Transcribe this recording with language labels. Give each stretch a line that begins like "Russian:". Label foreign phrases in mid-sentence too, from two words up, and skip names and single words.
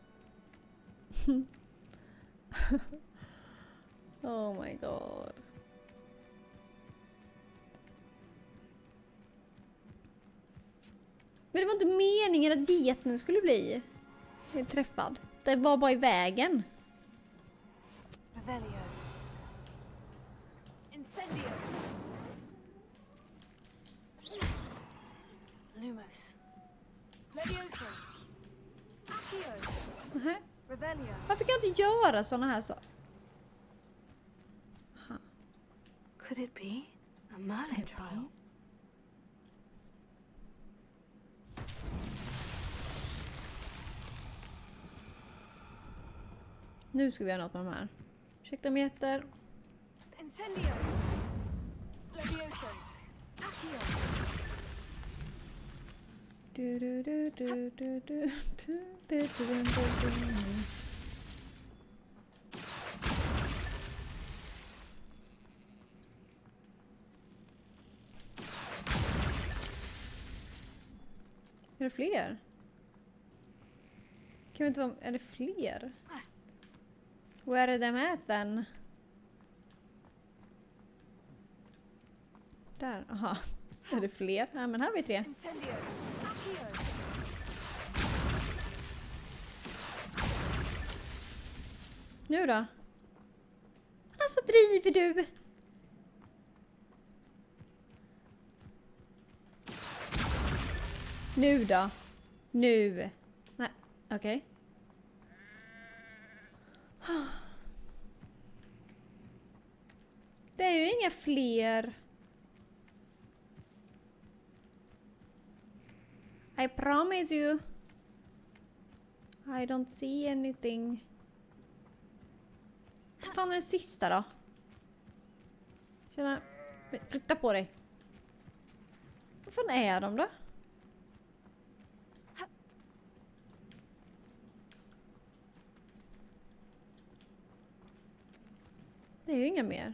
English: Oh my god.
Swedish: Men det var inte meningen att geten skulle bli träffad. Det var bara i vägen. Revelio. Incendio. Lumos. Levioso. Accio. Revelio. Varför kan jag inte göra såna här saker?
English: Could it be a Merlin trial?
Swedish: Nu ska vi göra något med de här. Ursäkta meter. Incendio. Levioso. Accio. Är det fler? Kan vi inte vara... Är det fler?
English: Where are them at then?
Swedish: Där, aha. Är det fler? Ja, men här har vi 3. Incendio. Accio. Nu då? Alltså driver du? Nu då? Nu. Nej, okej. Det är ju inga fler.
English: I promise you. I don't see anything.
Swedish: Vad fan är den sista då? Tjena. Flytta på dig. Vad fan är de då? Det är ju inga mer.